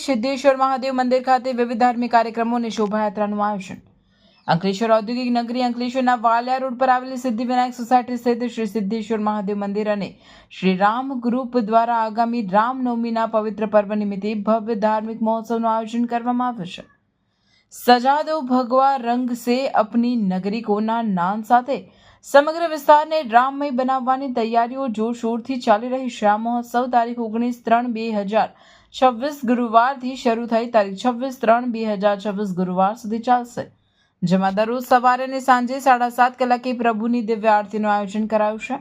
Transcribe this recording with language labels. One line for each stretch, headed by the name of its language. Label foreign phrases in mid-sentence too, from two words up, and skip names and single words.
Gujarati: સિદ્ધેશ્વર મહાદેવ મંદિર ખાતે વિવિધ ધાર્મિક કાર્યક્રમો અને શોભાયાત્રાનું આયોજન. અંકલેશ્વર ઔદ્યોગિક નગરી અંકલેશ્વરના વાલિયા રોડ પર આવેલી સિદ્ધિવિનાયક સોસાયટી સ્થિત શ્રી સિદ્ધેશ્વર મહાદેવ મંદિર અને શ્રી રામ ગ્રુપ દ્વારા આગામી રામનવમીના પવિત્ર પર્વ નિમિત્તે ભવ્ય ધાર્મિક મહોત્સવનું આયોજન કરવામાં આવ્યું છે.
Hindi: सजा दो भगवा रंग से अपनी नगरी को ना नाम
Gujarati: સાથે સમગ્ર વિસ્તારને રામમય બનાવવાની તૈયારીઓ જોરશોરથી ચાલી રહી છે. આ મહોત્સવ તારીખ 19/3/2026 ગુરુવારથી શરૂ થઈ તારીખ 26/3/2026 ગુરુવાર સુધી ચાલશે, જેમાં દરરોજ સવારે અને સાંજે 7:30 કલાકે પ્રભુની દિવ્ય આરતીનું આયોજન કરાયું છે.